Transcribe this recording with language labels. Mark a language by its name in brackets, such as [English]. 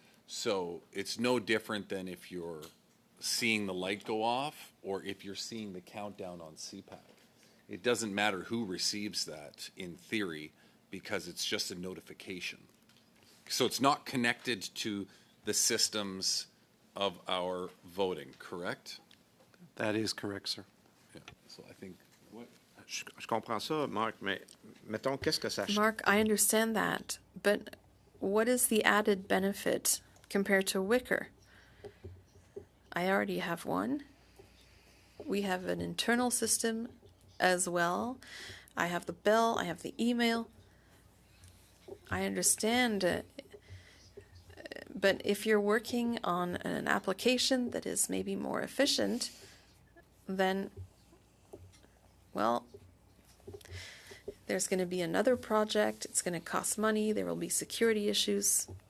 [English] So it's no different than if you're seeing the light go off or if you're seeing the countdown on CPAC. It doesn't matter who receives that in theory because it's just a notification. So it's not connected to the systems of our voting, correct? That is correct, sir. Yeah. So I think [French] je comprends ça, Marc, mais mettons, qu'est-ce que ça change? [English] Mark, I understand that, but what is the added benefit compared to Wicker? I already have one. We have an internal system as well. I have the bell, I have the email. I understand, but if you're working on an application that is maybe more efficient, then, well, there's going to be another project. It's going to cost money. There will be security issues.